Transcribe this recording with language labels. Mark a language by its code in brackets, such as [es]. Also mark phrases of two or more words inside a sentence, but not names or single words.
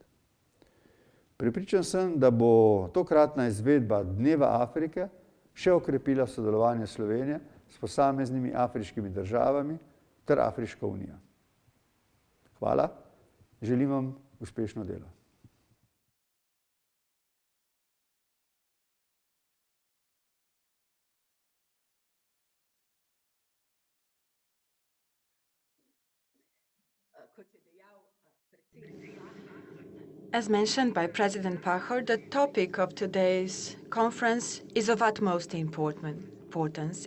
[sl] Prepričan sem, da bo tokratna izvedba Dneva Afrike še okrepila sodelovanje Slovenije s posameznimi afriškimi državami ter Afriško unijo. Hvala, želim vam uspešno delo. [en] As mentioned by President Pahor, the topic of today's conference is of utmost importance.